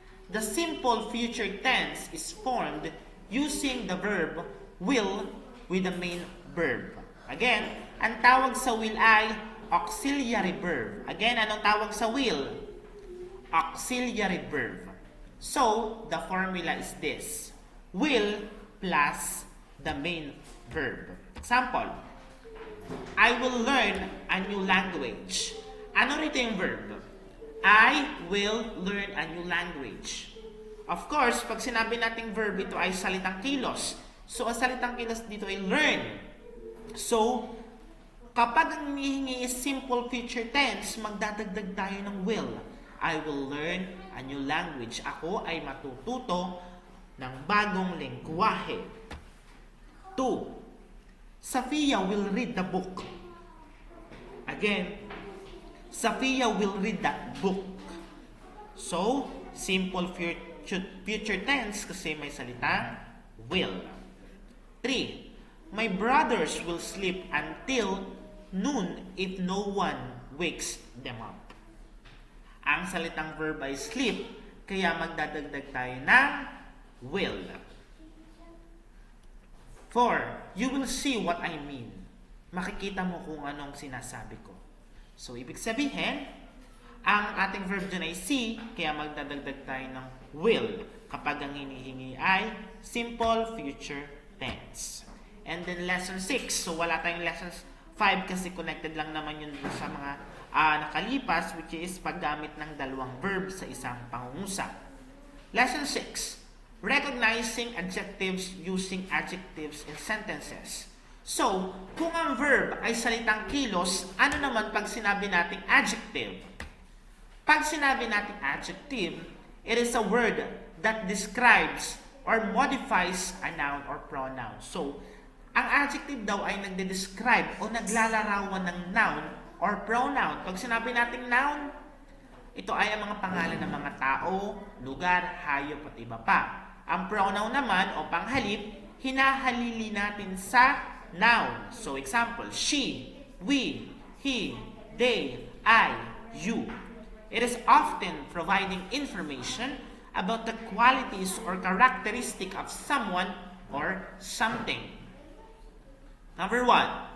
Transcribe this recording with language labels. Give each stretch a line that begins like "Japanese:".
English: The simple future tense is formed using the verb will with the main verb.
Filipino: Again, ang tawag sa will ay auxiliary verb. Again, anong tawag sa will? Auxiliary verb.
English: So, the formula is this. Will plus the main verb. Example, I will learn a new language.
Filipino: Ano rito yung verb?
English: I will learn a new language.
Filipino: Of course, pag sinabi nating verb, ito ay salitang kilos. So, ang salitang kilos dito ay learn. So, kapag ang hinihingi is simple future tense, magdadagdag tayo ng will.
English: I will learn a new language.
Filipino: Ako ay matututo ng bagong lengguwahe.
English: 2. Safia will read the book. Again, Safia will read that book.
Filipino: So, simple future tense kasi may salitang will. 3.
English: My brothers will sleep until noon if no one wakes them up.
Filipino: Ang salitang verb ay sleep, kaya magdadagdag tayo ng will.
English: 4. You will see what I mean.
Filipino: Makikita mo kung anong sinasabi ko. So, ibig sabihin, ang ating verb dyan ay see, kaya magdadagdag tayo ng will kapag ang hinihingi ay simple future tense.
English: And then lesson 6.
Filipino: So, wala tayong lesson 5 kasi connected lang naman yun sa mga nakalipas, which is paggamit ng dalawang verb sa isang pangungusap.
English: Lesson 6. Recognizing adjectives using adjectives in sentences.
Filipino: So, kung ang verb ay salitang kilos, ano naman pag sinabi nating adjective? Pag sinabi nating adjective,
English: it is a word that describes or modifies a noun or pronoun.
Filipino: So, ang adjective daw ay nagde-describe o naglalarawan ng noun or pronoun. Pag sinabi nating noun, ito ay ang mga pangalan ng mga tao, lugar, hayop at iba pa. Ang pronoun naman o panghalip, hinahalili natin sa noun.
English: So example, she, we, he, they, I, you. It is often providing information about the qualities or characteristic of someone or something. Number 1.